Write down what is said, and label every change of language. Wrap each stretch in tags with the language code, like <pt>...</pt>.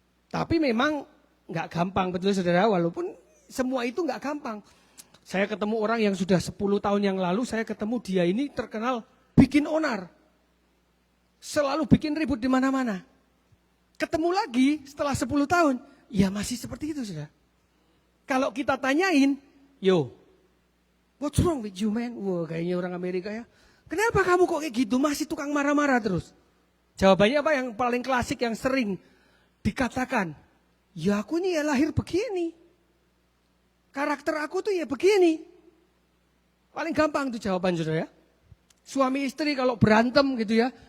<id>Tapi memang nggak gampang, betul saudara. Walaupun semua itu nggak gampang. Saya ketemu orang yang sudah 10 tahun yang lalu, saya ketemu dia ini terkenal bikin onar. Selalu bikin ribut di mana-mana. Ketemu lagi setelah 10 tahun. Ya masih seperti itu saudara. Kalau kita tanyain,</id> <en>yo, what's wrong with you man?</en> <id>Wah kayaknya orang Amerika ya. Kenapa kamu kok kayak gitu? Masih tukang marah-marah terus. Jawabannya apa yang paling klasik yang sering dikatakan? Ya aku nih ya lahir begini. Karakter aku tuh ya begini. Paling gampang tuh jawaban saudara ya. Suami istri kalau berantem gitu ya.</id>